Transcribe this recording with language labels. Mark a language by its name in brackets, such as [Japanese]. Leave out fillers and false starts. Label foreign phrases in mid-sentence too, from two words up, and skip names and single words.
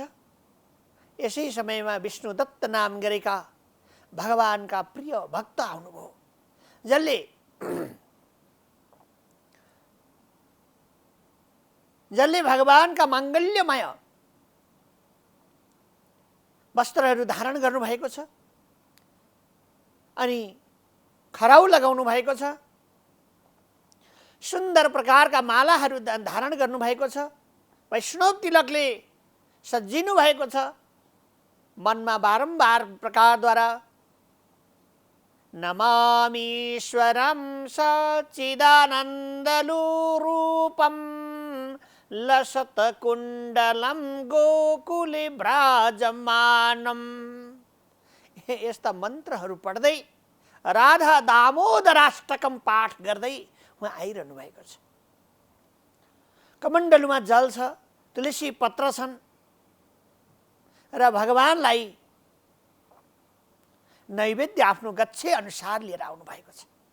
[Nepali] यसै समयमा विष्णुदत्त नाम गरेका भगवानका प्रिय भक्त आउनुभयो, जसले भगवानका माङ्गल्यमय वस्त्रहरू धारण गर्नुभएको छ अनि खराउ लगाउनु भएको छ। सुन्दर प्रकारका मालाहरू धारण गर्नुभएको छ। वैष्णव तिलकले सजिनु भएको छ। मनमा बारम्बार प्रकारद्वारा [Sanskrit] नमामीश्वरं सच्चिदानन्दरूपं लसत्कुण्डलं गोकुले विराजमानम्। [Nepali] यस्ता मन्त्रहरू पढ्दै राधा दामोदराष्टकम पाठ गर्दै उहाँ आइरहनु भएको छ। कमण्डलुमा जल छ, तुलसी पत्र छन् र भगवानलाई नैवेद्य आफ्नो गच्छे अनुसार लिएर आउनु भएको छ।